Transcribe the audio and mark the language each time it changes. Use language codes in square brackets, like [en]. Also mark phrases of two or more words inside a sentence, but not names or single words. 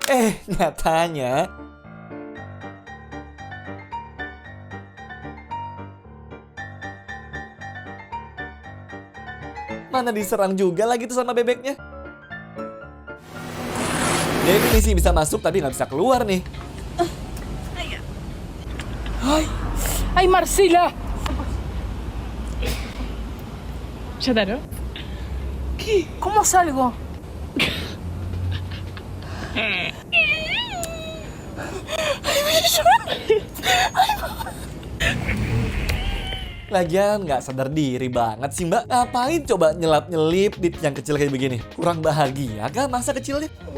[id] Nyatanya mana diserang juga lagi tuh sama bebeknya. Jadi sih bisa masuk tapi nggak bisa keluar nih. [es] Ay, Marcela! ¿Ya daron? ¿Qué? ¿Cómo salgo? [id] Lagian nggak sadar diri banget sih mbak. Ngapain coba nyelap-nyelip di yang kecil kayak begini? Kurang bahagia kah masa kecilnya?